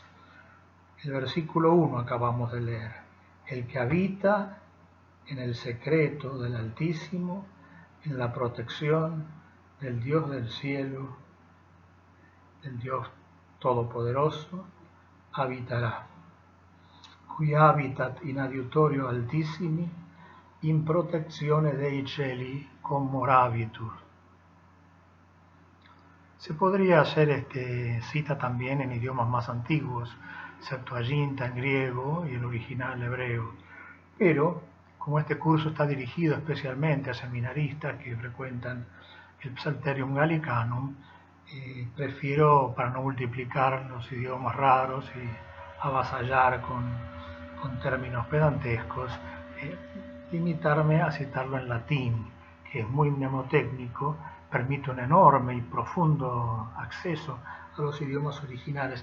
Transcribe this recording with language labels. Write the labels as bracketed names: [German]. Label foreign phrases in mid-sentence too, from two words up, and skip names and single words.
[Spanish] El versículo 1 acabamos de leer. El que habita en el secreto del Altísimo, en la protección del Dios del cielo, del Dios Todopoderoso, habitará. [Latin] Qui habitat in adiutorio altissimi, in protezione dei cieli commorabitur. [Spanish] Se podría hacer cita también en idiomas más antiguos, Septuaginta en griego y el original hebreo, pero como este curso está dirigido especialmente a seminaristas que frecuentan el Psalterium Gallicanum, prefiero, para no multiplicar los idiomas raros y avasallar con términos pedantescos, limitarme a citarlo en latín, que es muy mnemotécnico, permite un enorme y profundo acceso a los idiomas originales.